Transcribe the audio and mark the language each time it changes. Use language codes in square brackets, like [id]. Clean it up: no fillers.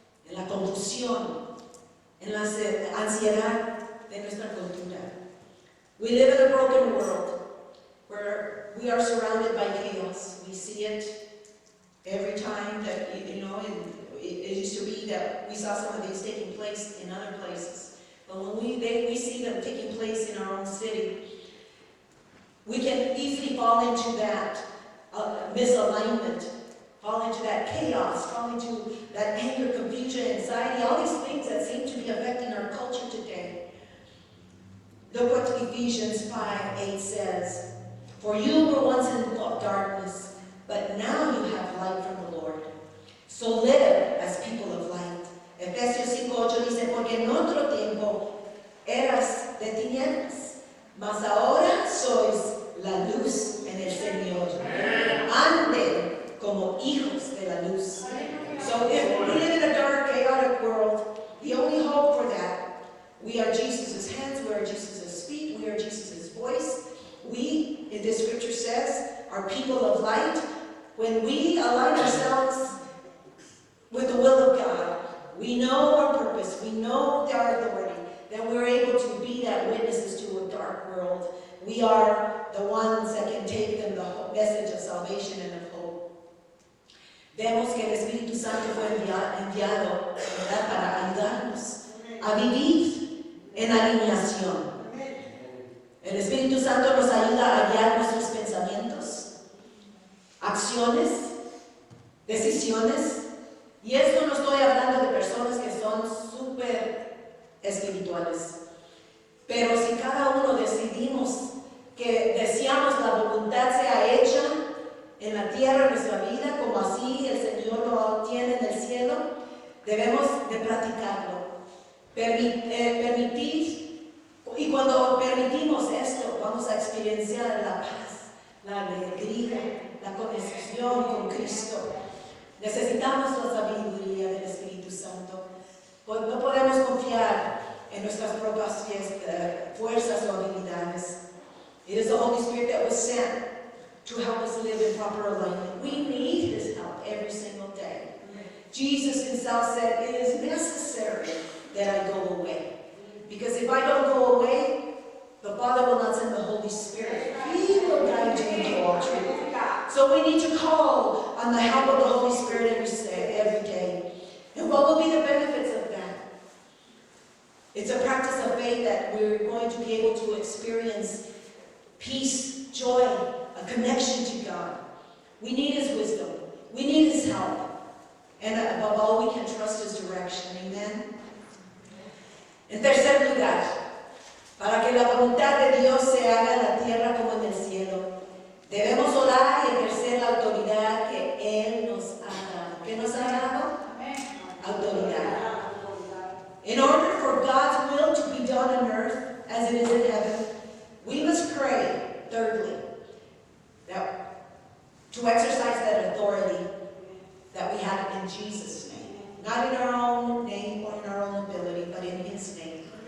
[es] en la ansiedad de nuestra cultura. [en] We live in a broken world where we are surrounded by chaos. We see it every time that, it used to be that we saw some of these taking place in other places. But when we see them taking place in our own city, we can easily fall into that misalignment, fall into that chaos, fall into that anger, confusion, anxiety, all these things that seem to be affecting our culture today. Look what Ephesians 5:8 says. For you were once in darkness, but now you have light from the Lord. So live as people of light. [es] Efesios 5:8 dice, porque en otro tiempo eras de tinieblas, mas ahora sois la luz en el Señor. Anden como hijos de la luz. [en] So if we live in a dark, chaotic world, the only hope for that, we are Jesus' hands, we are Jesus' feet, we are Jesus' voice. We, in this scripture says, are people of light. When we align ourselves with the will of God, we know our purpose, we know our authority, then we're able to be that witnesses to a dark world. We are the ones that can take them the message of salvation and of hope. [es] Vemos que el Espíritu Santo fue enviado, ¿verdad?, para ayudarnos a vivir en alineación. El Espíritu Santo nos ayuda a guiar nuestros pensamientos, acciones, decisiones. Y esto no estoy hablando de personas que son súper espirituales. Pero si cada uno decidimos que deseamos la voluntad sea hecha en la tierra, en nuestra vida, como así el Señor lo tiene en el cielo, debemos de practicarlo. Permitir, y cuando permitimos esto, vamos a experienciar la paz, la alegría, la conexión con Cristo. Necesitamos la sabiduría del Espíritu Santo. No podemos confiar en nuestras propias fuerzas o habilidades. [en] It is the Holy Spirit that was sent to help us live in proper alignment. We need His help every single day. Jesus Himself said, it is necessary that I go away. Because if I don't go away, the Father will not send the Holy Spirit. He will guide you into all truth. So we need to call on the help of the Holy Spirit every day. And what will be the benefits of that? It's a practice of faith that we're going to be able to experience peace, joy, a connection to God. We need His wisdom. We need His help. And above all, we can trust His direction. Amen? [es] En tercer lugar, para que la voluntad de Dios se haga en la tierra como en el cielo, debemos orar y ejercer la autoridad que Él nos ha dado. ¿Qué nos ha dado? Autoridad. [en] In order for God's will to be done on earth as it is in heaven, we must pray, thirdly, that to exercise that authority that we have in Jesus' name. Not in our own name or in our own ability, but in His name.